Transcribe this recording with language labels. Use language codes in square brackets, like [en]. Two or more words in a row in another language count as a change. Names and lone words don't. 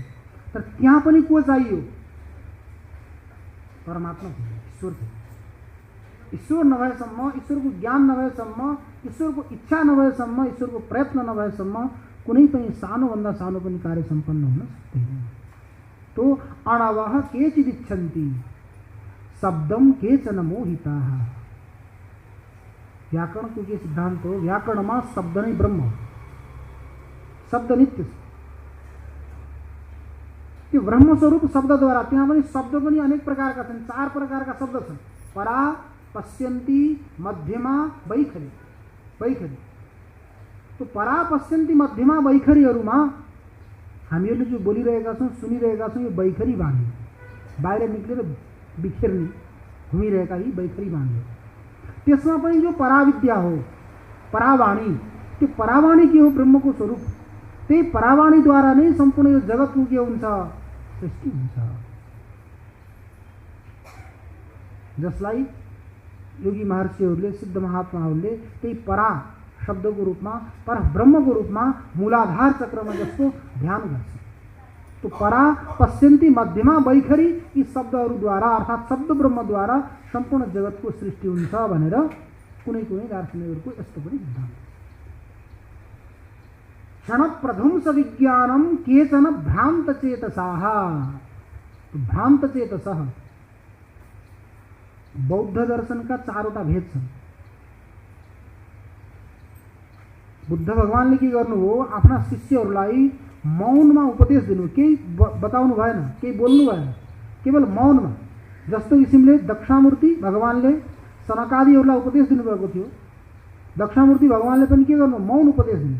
[ne] तर त्यहाँ पनि को चाहियो? परमात्मा चाहियो, ईश्वर चाहियो। ईश्वर नभएसम्म, ईश्वरको ज्ञान नभएसम्म, ईश्वरको इच्छा नभएसम्म, ईश्वरको प्रयत्न नभएसम्म कुनै पनि सानोभन्दा सानो पनि कार्य सम्पन्न हुन सक्दैन। [sa] तो अणवः केचिदिच्छन्ति शब्दम केचन मोहिताः। [ne] व्याकरणको के सिद्धान्त हो? व्याकरणमा शब्द नै ब्रह्म हो, शब्द नित्य छ। त्यो ब्रह्मस्वरूप शब्दद्वारा, त्यहाँ पनि शब्द पनि अनेक प्रकारका छन्, 4 प्रकारका शब्द छन्। परा, पश्यन्ति, मध्यमा, वैखरी। वैखरी तो परा, पश्यन्ति, मध्यमा, वैखरीहरूमा हामीहरूले जो बोलिरहेका छौँ, सुनिरहेका छौँ, यो वैखरी बाणी बाहिर निक्लेर बिखेर्ने घुमिरहेका यी वैखरी बाणी हो। त्यसमा पनि जो पराविद्या हो, परावाणी, त्यो परावाणी के हो? ब्रह्मको स्वरूप। त्यही परावाणीद्वारा नै सम्पूर्ण यो जगतको के हुन्छ? सृष्टि हुन्छ। जसलाई योगी महर्षिहरूले, सिद्ध महात्माहरूले त्यही परा शब्दको रूपमा, पर ब्रह्मको रूपमा मूलाधार चक्रमा जस्तो ध्यान गर्छ। तो परा, पश्यन्ति, मध्यमा, वैखरी यी शब्दहरूद्वारा अर्थात् शब्द ब्रह्मद्वारा सम्पूर्ण जगतको सृष्टि हुन्छ भनेर कुनै कुनै दार्शनिकहरूको यस्तो पनि सिद्धान्त। [sa] क्षणप्रध्वंस विज्ञानम केचन भ्रान्तचेतसाः। [ne] भ्रान्तचेतसः बौद्ध दर्शन का 4वटा भेद छन्। बुद्ध भगवानले के गर्नुभयो, आफ्ना शिष्यहरूलाई मौनमा उपदेश दिनु, केही बताउनु भएन, केही बोल्नु भएन, केवल मौनमा। जस्तो किसिमले दक्षामूर्ति भगवानले सनकादिहरूलाई उपदेश दिनुभएको थियो, दक्षामूर्ति भगवानले पनि के गर्नु, मौन उपदेश दिनु।